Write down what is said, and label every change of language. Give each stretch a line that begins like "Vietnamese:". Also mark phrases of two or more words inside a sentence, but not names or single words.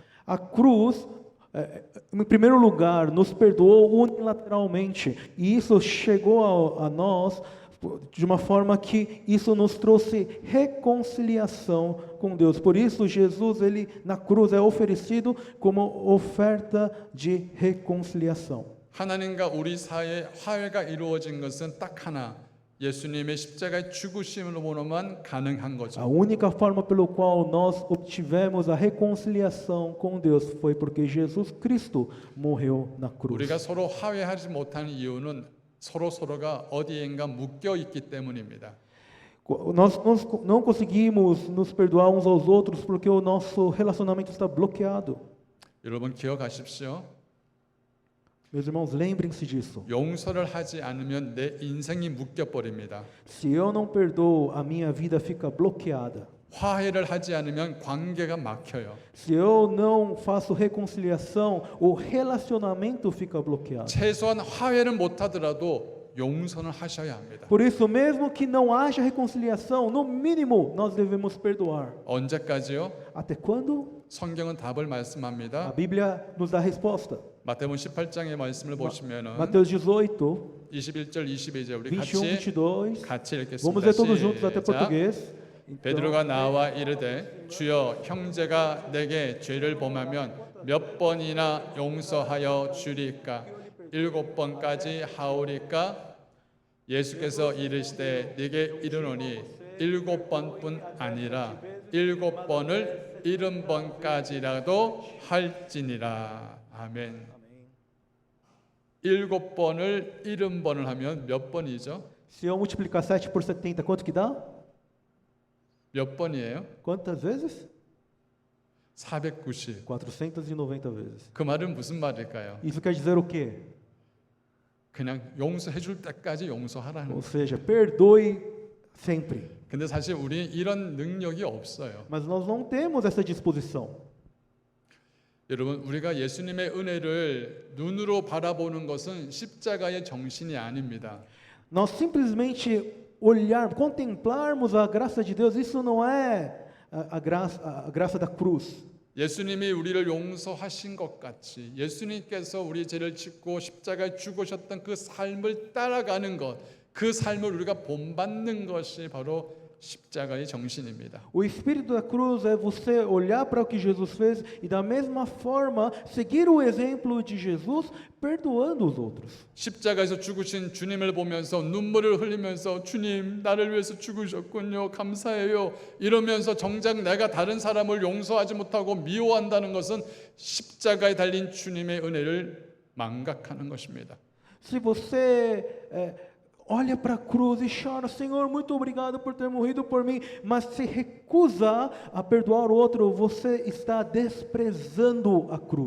Portuguese: A cruz, em primeiro lugar, nos perdoou unilateralmente, e isso chegou a nós de uma forma que isso nos trouxe reconciliação com Deus. Por isso, Jesus, ele na cruz é oferecido como oferta de reconciliação.
Korean: 하나님과 우리 사이에 화해가 이루어진 것은 딱 하나, 예수님의 십자가의 죽으심으로만 가능한 거죠.
Portuguese: A única forma pelo qual nós obtivemos a reconciliação com Deus foi porque Jesus Cristo morreu na cruz.
Korean: 우리가 서로 화해하지 못하는 이유는 서로가 어디엔가 묶여 있기 때문입니다.
Portuguese: Nós não conseguimos nos perdoar uns aos outros porque o nosso relacionamento está bloqueado.
Korean: 여러분 기억하십시오.
Portuguese: Meus irmãos, lembrem-se disso.
Korean: 용서를 하지 않으면 내 인생이 묶여 버립니다.
Portuguese: Se eu não perdoo, a minha vida fica bloqueada.
Korean: 화해를 하지 않으면 관계가 막혀요.
Portuguese: Se eu não faço reconciliação, o relacionamento fica bloqueado.
Korean: 최소한 화해를 못 하더라도 용서는 하셔야 합니다.
Portuguese: Por isso, mesmo que não haja reconciliação, no mínimo nós devemos perdoar.
Korean: 언제까지요?
Portuguese: Até quando?
Korean: 성경은 답을
Portuguese: A
Korean: 말씀합니다.
Portuguese: Bíblia nos dá a resposta.
Korean: 마태복음 18장의 말씀을 보시면은
Portuguese: Mateus 18,
Korean: 21절 22절 우리
Portuguese: 21,
Korean: 같이
Portuguese: 22.
Korean: 읽겠습니다.
Portuguese: Vamos ler todos juntos até
Korean: 시작.
Portuguese: português.
Korean: 베드로가 나와 이르되 주여 형제가 내게 죄를 범하면 몇 번이나 용서하여 주리까 7번까지 하오리까 예수께서 이르시되 네게 이르노니 7번뿐 아니라 7번을 70번까지라도 할지니라. 아멘. 7번을 70번을 하면 몇 번이죠?
Portuguese: Se eu multiplicar 7 por 70, quanto que dá?
Korean: 몇 번이에요?
Portuguese: Quantas vezes?
Korean: 490.
Portuguese: 490 vezes.
Korean: 그 말은 무슨 말일까요?
Portuguese: Isso quer dizer o quê?
Korean: 그냥 용서해 줄 때까지 용서하라는
Portuguese: Ou
Korean: 거예요.
Portuguese: seja, perdoe sempre.
Korean: 근데 사실 우리 이런 능력이 없어요.
Portuguese: Mas nós não temos essa disposição.
Korean: 여러분, 우리가 예수님의 은혜를 눈으로 바라보는 것은 십자가의 정신이 아닙니다.
Portuguese: Nós simplesmente contemplarmos a graça de Deus, isso não é a graça da cruz.
Korean: 예수님이 우리를 용서하신 것 같이 예수님께서 우리 죄를 짓고 십자가에 죽으셨던 그 삶을 따라가는 것, 그 삶을 우리가 본받는 것이 바로 십자가의 정신입니다.
Portuguese: O espírito da cruz é você olhar para o que Jesus fez e da mesma forma seguir o exemplo de Jesus, perdoando os outros.
Korean: 십자가에서 죽으신 주님을 보면서 눈물을 흘리면서 주님 나를 위해서 죽으셨군요. 감사해요. 이러면서 정작 내가 다른 사람을 용서하지 못하고 미워한다는 것은 십자가에 달린 주님의 은혜를 망각하는 것입니다.
Portuguese: Se você olha para a cruz e chora, Senhor, muito obrigado por ter morrido por mim, mas se recusa a perdoar o outro, você está desprezando a cruz.